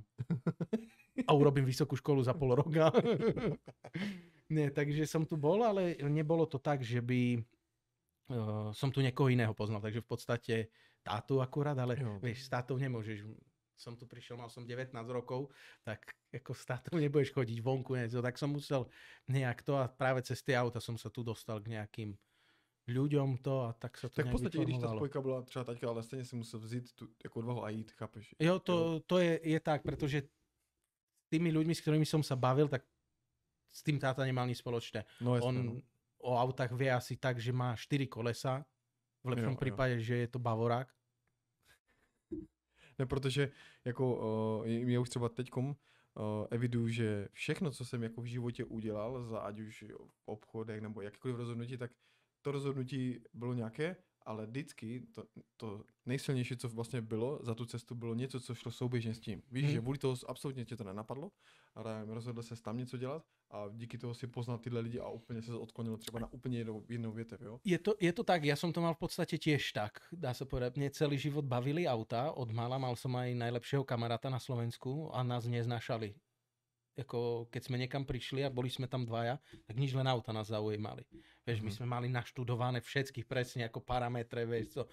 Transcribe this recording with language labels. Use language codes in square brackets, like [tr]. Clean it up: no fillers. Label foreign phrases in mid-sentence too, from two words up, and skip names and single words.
[sk] A urobím vysokú školu za pol roka. Nie, takže som tu bol, ale nebolo to tak, že by som tu niekoho iného poznal, takže v podstate tátu akurát, ale vieš, s tátou nemôžeš. Som tu prišiel, mal som 19 rokov, tak ako s tátou nebudeš chodiť vonku, tak som musel nejak to a práve cez tie auta som sa tu dostal k nejakým ľuďom to a tak sa to [cs] tak v podstatě, když ta spojka byla třeba taťka, ale stejně si musel vzít tu jako odvahu a jít, chápeš? Jo, [sk] to je tak, pretože s tými ľuďmi, s ktorými som sa bavil, tak s tým táta nemal nič spoločné. No, jasne, on o autách vie asi tak, že má 4 kolesa, v lepšom prípade, že je to Bavorák. [cs] Ne, protože jako já už třeba teďkom eviduju, že všechno, co jsem jako v životě udělal, za ať už v obchodech nebo jakýkoliv rozhodnutí, tak to rozhodnutí bylo nějaké, ale vždycky to nejsilnější, co vlastně bylo za tu cestu, bylo něco, co šlo souběžně s tím. Víš, že vůli toho absolutně tě to nenapadlo, ale rozhodl se tam něco dělat a díky toho si poznal tyhle lidi a úplně se odklonilo třeba na úplně jinou větev, jo? [sk] Je to tak, ja som to mal v podstate tiež tak, dá sa povedať. Mne celý život bavili auta, od mala mal som aj najlepšieho kamaráta na Slovensku a nás neznášali. Ako keď sme niekam prišli a boli sme tam dvaja, tak nič len auta nás zaujímali. Vieš, my sme mali naštudované všetkých presne ako parametre, vieš co.